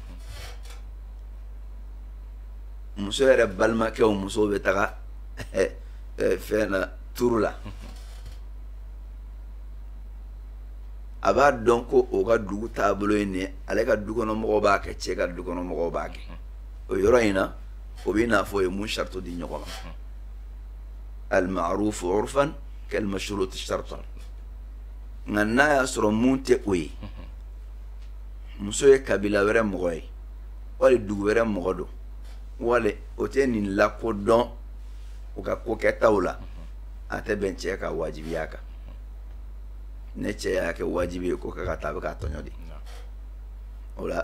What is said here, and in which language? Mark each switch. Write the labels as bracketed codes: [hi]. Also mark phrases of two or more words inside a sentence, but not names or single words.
[bm] muso yɛrɛ balimakɛw musow bɛ taga fɛn na turu la a b'a dɔn ko o ka dugu taabolo ye nin ye ale ka dukɔnɔmɔgɔw b'a kɛ cɛ ka dukɔnɔmɔgɔw b'a kɛ o yɔrɔ in na o bɛ n'a fɔ o ye mun shartu di ɲɔgɔn ma [ar] المعروف عرفا كالمشروط شرطا [bm] nka n'a y'a sɔrɔ mun tɛ o ye muso ye kabila wɛrɛ mɔgɔ ye wali dugu wɛrɛ mɔgɔ don wali o tɛ nin lakodɔn u ka kokɛtaw la a tɛ bɛn cɛ ka wajibiya kan ne cɛ y'a kɛ wajibi ye ko ka taa a bɛ k'a tɔɲɔ de o la